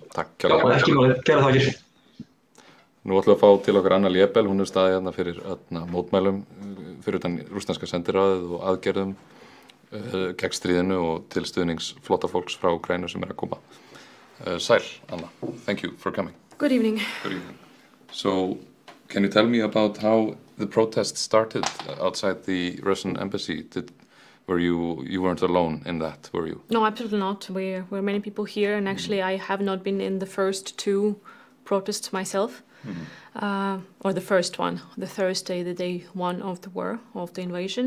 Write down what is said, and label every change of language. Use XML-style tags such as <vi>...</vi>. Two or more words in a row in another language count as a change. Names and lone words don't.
<is>Takk kærlega. Ekki máli, kærar þakkir. Nú ætlum við að fá til okkar Anna Liebel, hún staðið fyrir mótmælum fyrir utan rússneska sendiráðið og aðgerðum gegn stríðinu og til stuðnings flóttafólks frá Úkraínu sem að koma. Sæl, Anna.</is> <en>Thank you for coming. Good evening. Good evening. So, can you tell me about how the protests started outside the Russian embassy? You weren't alone in that, were you? No, absolutely not. We're many people here, and actually I have not been in the first two protests myself, or the first one, the Thursday, the day one of the war, of the invasion.</en>